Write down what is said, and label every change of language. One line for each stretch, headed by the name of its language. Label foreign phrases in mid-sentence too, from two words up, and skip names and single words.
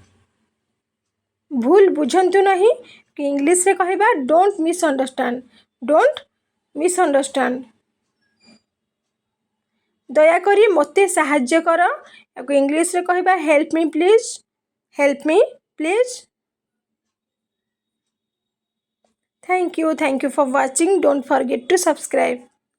Odia: ଭୁଲ ବୁଝନ୍ତୁ ନାହିଁ। ଇଂଲିଶରେ କହିବା
English: Don't misunderstand. Don't misunderstand.
Odia: ଦୟାକରି ମୋତେ ସାହାଯ୍ୟ କର। ଏହାକୁ ଇଂଲିଶରେ କହିବା
English: Help me please. Help me please. Thank you for watching. Don't forget to subscribe.